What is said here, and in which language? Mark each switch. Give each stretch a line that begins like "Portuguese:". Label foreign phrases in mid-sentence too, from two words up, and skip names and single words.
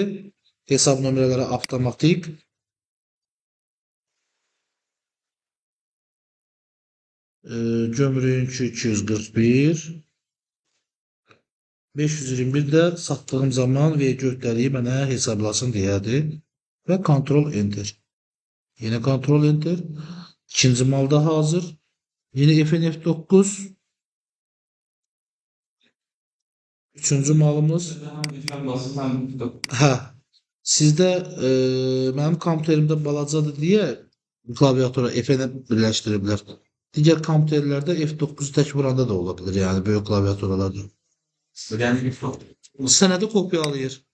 Azerbaijani: Hesab nömrələri avtomatik. Gömrüyünkü 241. 521 də satdığım zaman vergi mənə hesablasın deyədir. Və Ctrl Enter. Yine Ctrl Enter. İkinci malda hazır. Yine FNF9. Üçüncü malımız. Hə. Sizdə mənim kompüterimdə balacadır deyə klaviatura FN birləşdiriblər. Digər kompüterlərdə F9 tək vuranda da ola bilər, yəni böyük klaviaturalarda. Sənədi kopyalayır.